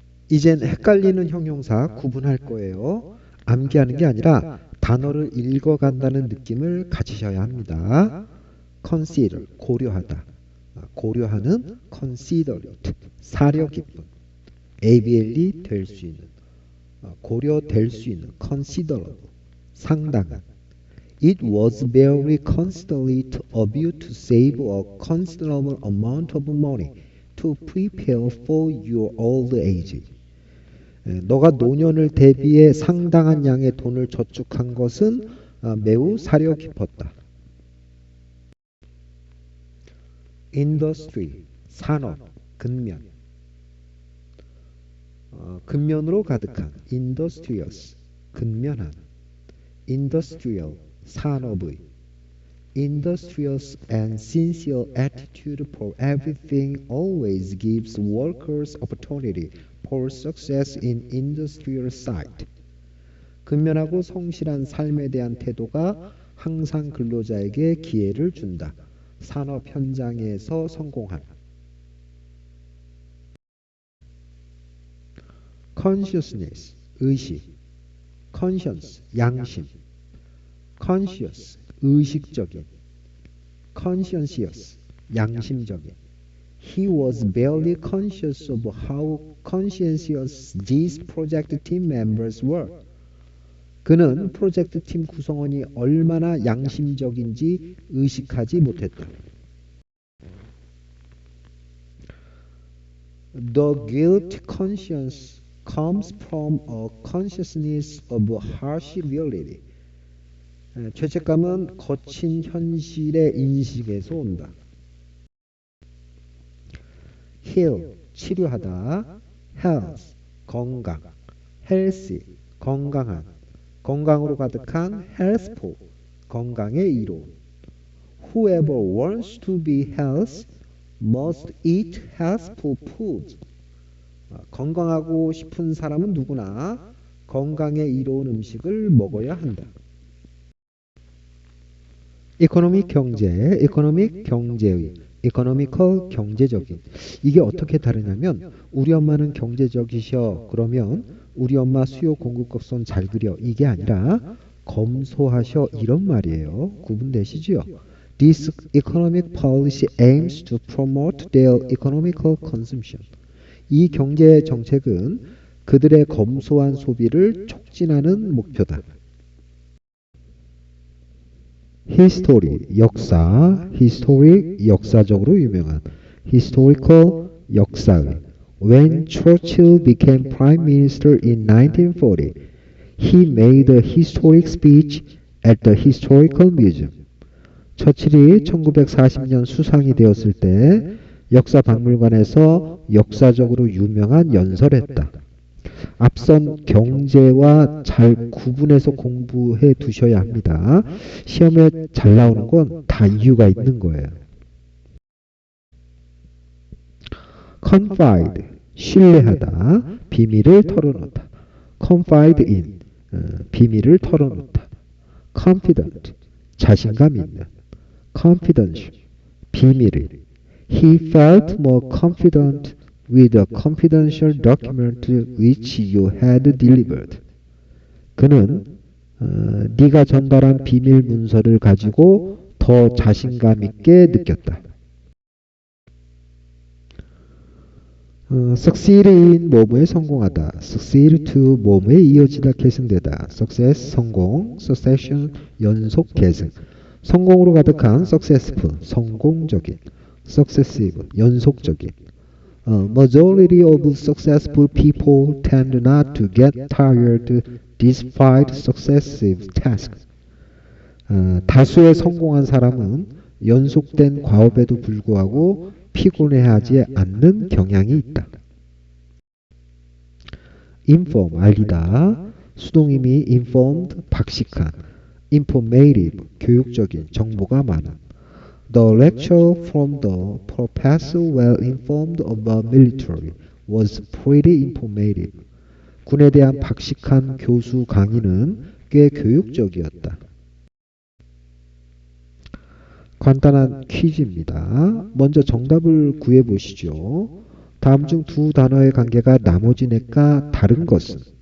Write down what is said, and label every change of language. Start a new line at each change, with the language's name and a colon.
Korean: 이젠 헷갈리는 형용사 구분할 거예요. 암기하는 게 아니라 단어를 읽어간다는 느낌을 가지셔야 합니다. consider, 고려하다. 고려하는 considerate, 사려 깊은. able, 될 수 있는. 고려될 수 있는 considerable, 상당한.
English: It was very considerate of you to save a considerable amount of money to prepare for your old age.
Korean: 너가 노년을 대비해 상당한 양의 돈을 저축한 것은 매우 사려 깊었다. Industry, 산업, 근면. 근면으로 가득한 industrious, 근면한. industrial, 산업의.
English: industrious and sincere attitude for everything always gives workers opportunity for success in industrial site.
Korean: 근면하고 성실한 삶에 대한 태도가 항상 근로자에게 기회를 준다. 산업 현장에서 성공한. consciousness, 의식. conscience, 양심. conscious, 의식적인. conscientious, 양심적인.
English: He was barely conscious of how conscientious these project team members were.
Korean: 그는 프로젝트 팀 구성원이 얼마나 양심적인지 의식하지 못했다.
English: The guilty conscience comes from a consciousness of harsh reality.
Korean: 죄책감은 거친 현실의 인식에서 온다. heal, 치료하다. health, 건강. healthy, 건강한. 건강으로 가득한 healthful, 건강의 이론.
English: Whoever wants to be healthy must eat healthful food.
Korean: 건강하고 싶은 사람은 누구나 건강에 이로운 음식을 먹어야 한다. 이코노믹 경제, 이코노믹 경제의, economical 경제적인. 이게 어떻게 다르냐면 우리 엄마는 경제적이셔. 그러면 우리 엄마 수요 공급 곡선 잘 그려. 이게 아니라 검소하셔 이런 말이에요. 구분되시죠?
English: This economic policy aims to promote their economical consumption.
Korean: 이 경제 정책은 그들의 검소한 소비를 촉진하는 목표다. history 역사, historic 역사적으로 유명한, historical 역사의.
English: When Churchill became prime minister in 1940, he made a historic speech at the Historical Museum.
Korean: 처칠이 1940년 수상이 되었을 때 역사박물관에서 역사적으로 유명한 연설을 했다. 앞선 경제와 잘 구분해서 공부해 두셔야 합니다. 시험에 잘 나오는 건 다 이유가 있는 거예요. confide, 신뢰하다, 비밀을 털어놓다. confide in, 비밀을 털어놓다. confident, 자신감 있는. confidential, 비밀을.
English: He felt more confident with the confidential document which you had delivered.
Korean: 그는 네가 전달한 비밀 문서를 가지고 더 자신감 있게 느꼈다. succeed in 뭐뭐에 성공하다. succeed to 뭐뭐에 이어지다 계승되다. success 성공, succession 연속 계승. 성공으로 가득한 successful 성공적인, successive 연속적인.
English: Majority of successful people tend not to get tired despite successive tasks.
Korean: 다수의 성공한 사람은 연속된 과업에도 불구하고 피곤해하지 않는 경향이 있다. inform, 알리다. 수동이미 informed, 박식한. informative, 교육적인, 정보가 많은.
English: The lecture from the professor well informed about military was pretty informative.
Korean: 군에 대한 박식한 교수 강의는 꽤 교육적이었다. 간단한 퀴즈입니다. 먼저 정답을 구해보시죠. 다음 중 두 단어의 관계가 나머지 넷과 다른 것은?